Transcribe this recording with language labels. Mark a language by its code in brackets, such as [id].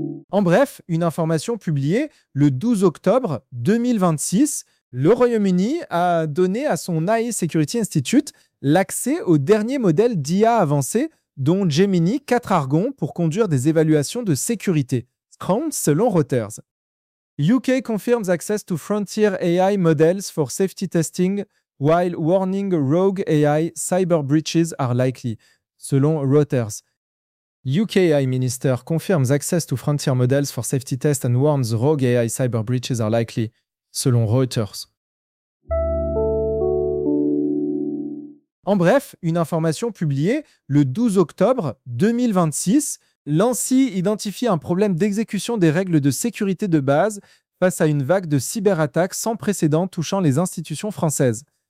[fr] En bref, une information publiée le 12 octobre 2026, le Royaume-Uni a donné à son AI Security Institute l'accès au dernier modèle d'IA avancé, dont Gemini 4 Argon, pour conduire des évaluations de sécurité, Scrum selon Reuters. [en] UK confirms access to frontier AI models for safety testing while warning rogue AI cyber breaches are likely, [fr] selon Reuters. [en] UK AI Minister confirms access to frontier models for safety tests and warns rogue AI cyber breaches are likely, [fr] selon Reuters. En bref, une information publiée le 12 octobre 2026, l'ANSI identifie un problème d'exécution des règles de sécurité de base face à une vague de cyberattaques sans précédent touchant les institutions françaises.